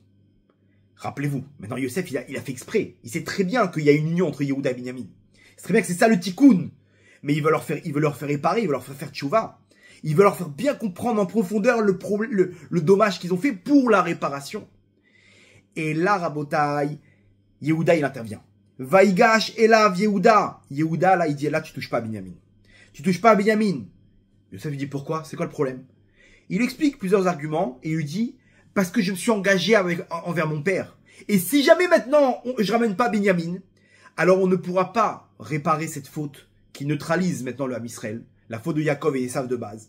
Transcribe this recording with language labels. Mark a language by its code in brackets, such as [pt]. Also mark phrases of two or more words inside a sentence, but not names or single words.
[fr] Rappelez-vous, maintenant Yosef, il a fait exprès. Il sait très bien qu'il y a une union entre Yehuda et Binyamin. C'est très bien que c'est ça le tikkun. Mais il veut leur faire réparer, il veut leur faire tchouva. Il veut leur faire bien comprendre en profondeur le dommage qu'ils ont fait pour la réparation. Et là, Rabotai, Yehuda, il intervient. [he] ויגש אליו יהודה. [fr] Yehuda, là, il dit, là, tu touches pas à Binyamin. Tu touches pas à Binyamin. Yosef lui dit, pourquoi? C'est quoi le problème? Il lui explique plusieurs arguments et il lui dit, parce que je me suis engagé envers mon père. Et si jamais maintenant, je ramène pas Binyamin, alors on ne pourra pas réparer cette faute qui neutralise maintenant le [he] עם ישראל, [fr] la faute de Yaakov et Esav de base.